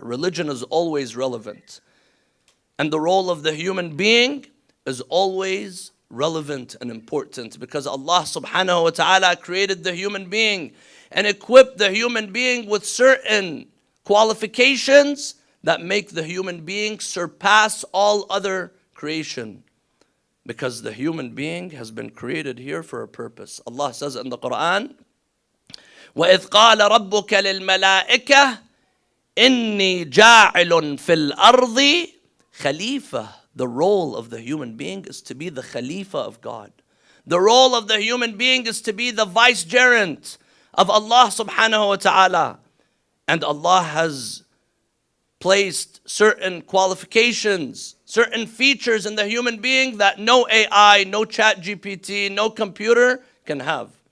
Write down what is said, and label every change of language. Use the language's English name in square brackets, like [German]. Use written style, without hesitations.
[English] Religion is always relevant. And the role of the human being is always relevant and important because Allah subhanahu wa ta'ala created the human being and equipped the human being with certain qualifications that make the human being surpass all other creation. Because the human being has been created here for a purpose. Allah says in the Quran, [Arabic] وَإِذْ قَالَ رَبُّكَ لِلْمَلَائِكَةِ إِنِّي جَاعِلٌ فِي الْأَرْضِ Khalifa. [English] The role of the human being is to be the Khalifa of God. The role of the human being is to be the vicegerent of Allah subhanahu wa ta'ala. And Allah has placed certain qualifications, certain features in the human being that no AI, no chat GPT, no computer can have.